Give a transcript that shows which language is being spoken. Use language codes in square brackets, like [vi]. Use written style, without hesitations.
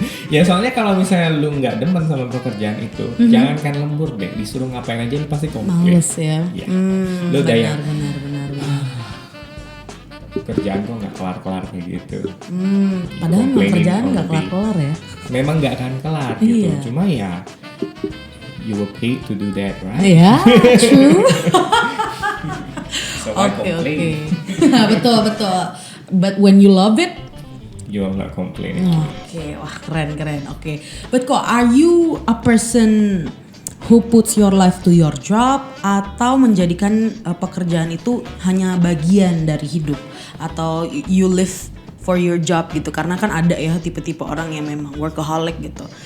[id] Ya soalnya kalau misalnya lu nggak demen sama pekerjaan itu, jangankan lembur deh, disuruh ngapain aja lu pasti komplain. Males ya. Ya. Lu udah yang benar. kerjaan kok nggak kelar-kelar kayak gitu. Padahal kerjaan nggak kelar-kelar ya. Memang nggak akan kelar gitu. Cuma ya [en] you were paid to do that, right? [id] Iya, true. [en] So I complain. [id] Betul. [en] But when you love it, you are not complaining. [id] Oke, wah keren. Oke. [en] But kok are you a person who puts your life to your job, [id] atau menjadikan pekerjaan itu hanya bagian dari hidup, atau [en] you live for your job [id] gitu, karena kan ada ya tipe-tipe orang yang memang workaholic gitu.